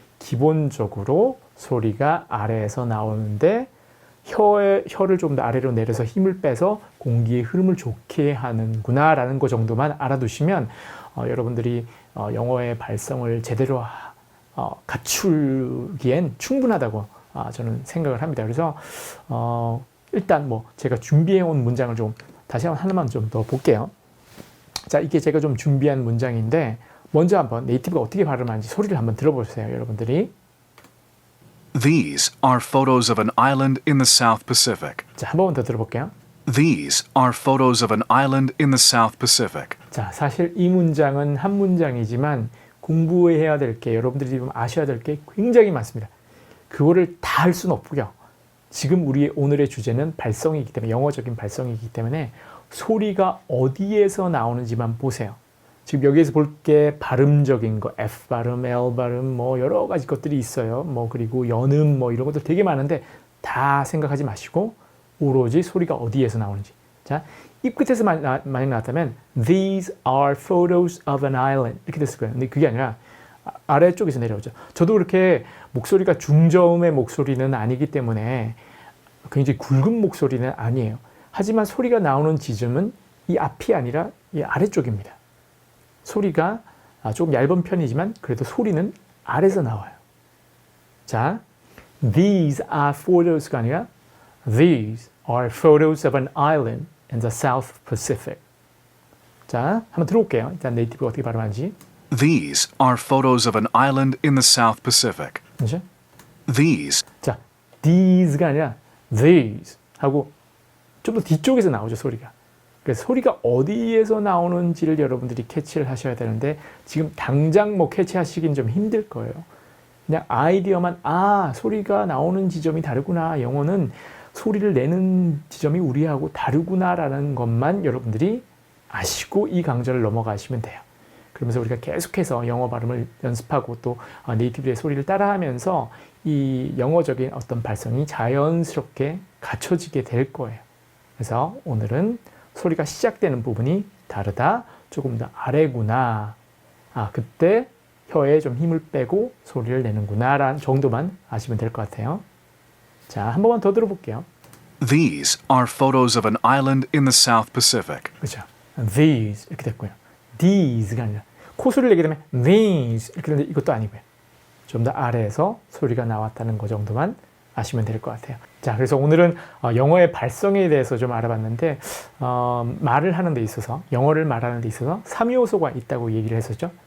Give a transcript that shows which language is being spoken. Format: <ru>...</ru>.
<ko>기본적으로 소리가 아래에서 나오는데 혀를 좀 더 아래로 내려서 힘을 빼서 공기의 흐름을 좋게 하는구나 라는 것 정도만 알아두시면 여러분들이 영어의 발성을 제대로 갖추기엔 충분하다고 저는 생각을 합니다. 그래서 일단 뭐 제가 준비해 온 문장을 좀 다시 하나만 좀 더 볼게요. 자, 이게 제가 좀 준비한 문장인데 먼저 한번 네이티브가 어떻게 발음하는지 소리를 한번 들어보세요, 여러분들이.</ko> <en>These are photos of an island in the South Pacific.</en> <ko>자, 한 번 더 들어볼게요.</ko> <en>These are photos of an island in the South Pacific.</en> <ko>자, 사실 이 문장은 한 문장이지만 공부해야 될 게, 여러분들이 좀 아셔야 될 게 굉장히 많습니다. 그거를 다 할 수는 없고요. 지금 우리 오늘의 주제는 발성이기 때문에, 영어적인 발성이기 때문에 소리가 어디에서 나오는지만 보세요. 지금 여기에서 볼 게 발음적인 거, F 발음, L 발음, 뭐 여러 가지 것들이 있어요. 뭐 그리고 연음 뭐 이런 것들 되게 많은데 다 생각하지 마시고 오로지 소리가 어디에서 나오는지. 자, 입 끝에서 만약 나왔다면</ko> <en>These are photos of an island</en> <ko>이렇게 됐을 거예요. 근데 그게 아니라 아래쪽에서 내려오죠. 저도 그렇게 목소리가 중저음의 목소리는 아니기 때문에 굉장히 굵은 목소리는 아니에요. 하지만 소리가 나오는 지점은 이 앞이 아니라 이 아래쪽입니다. 소리가 조금 얇은 편이지만 그래도 소리는 아래에서 나와요.</ko> <en>자, these are photos</en> <ko>가 아니라</ko> <en>these are photos of an island in the South Pacific.</en> <ko>자, 한번 들어볼게요. 일단 네이티브가 어떻게 발음하는지.</ko> <en>These are photos of an island in the South Pacific.</en> <ko>그렇죠?</ko> <en>These.</en> <ko>자, these가 아니라 these 하고 좀 더 뒤쪽에서 나오죠, 소리가. 그래서 소리가 어디에서 나오는지를 여러분들이 캐치를 하셔야 되는데 지금 당장 뭐 캐치하시긴 좀 힘들 거예요. 그냥 아이디어만 소리가 나오는 지점이 다르구나. 영어는 소리를 내는 지점이 우리하고 다르구나라는 것만 여러분들이 아시고 이 강좌를 넘어가시면 돼요. 그러면서 우리가 계속해서 영어 발음을 연습하고 또 네이티브의 소리를 따라하면서 이 영어적인 어떤 발성이 자연스럽게 갖춰지게 될 거예요. 그래서 오늘은 소리가 시작되는 부분이 다르다. 조금 더 아래구나. 그때 혀에 좀 힘을 빼고 소리를 내는구나. 라는 정도만 아시면 될 것 같아요. 자, 한 번만 더 들어볼게요.</ko> <en>These are photos of an island in the South Pacific.</en> <ko>그렇죠. These 이렇게 됐고요. These가 아니라 코소리를 내게 되면 these 이렇게 되는데 이것도 아니고요. 좀 더 아래에서 소리가 나왔다는 것 정도만 아시면 될 것 같아요. 자, 그래서 오늘은 영어의 발성에 대해서 좀 알아봤는데 말을 하는 데 있어서, 영어를 말하는 데 있어서 3요소가 있다고 얘기를 했었죠.</ko>